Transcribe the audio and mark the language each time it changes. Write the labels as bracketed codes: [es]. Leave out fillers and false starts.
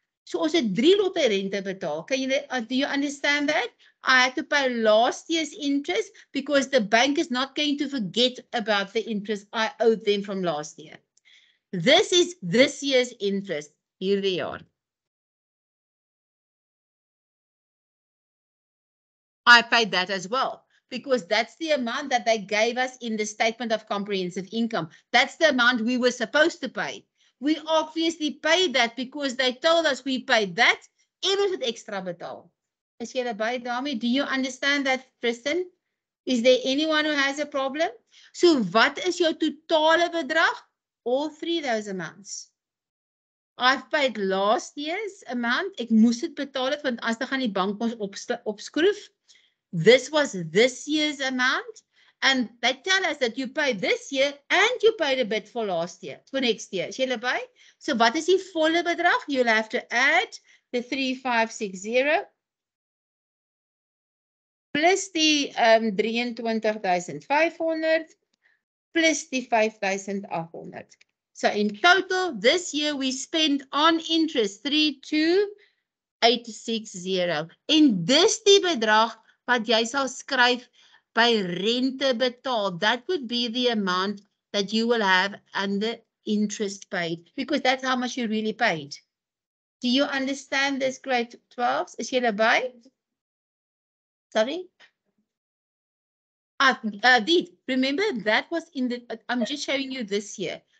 [af] So ons het 3 lotte rente betaal. [en] Can you do you understand that? I had to pay last year's interest because the bank is not going to forget about the interest I owed them from last year. This is this year's interest [af] hierdie jaar. [en] I paid that as well. Because that's the amount that they gave us in the statement of comprehensive income. That's the amount we were supposed to pay. We obviously paid that because they told us we paid that [af] en ons het extra betaal. Is julle by daarmee? [en] Do you understand that, Tristan? Is there anyone who has a problem? [af] So wat is jou totale bedrag? [en] All 3 those amounts. I've paid last year's amount. [af] Ek moes dit betaal het want as dan gaan die bank ons opskroef. [en] This was this year's amount, and they tell us that you paid this year and you paid a bit for last year, for next year. [af] Is julle by? So wat is die volle bedrag? [en] You'll have to add the 3,560 plus die 23,500 plus die 5,800. So in total, this year we spent on interest 3,2,860. [af] En dis die bedrag wat jy sal skryf by rente betaal. [en] That would be the amount that you will have under interest paid, because that's how much you really paid. Do you understand this, grade 12s? [af] Is julle by? [en] Sorry? Did remember that was in the, I'm just showing you this year.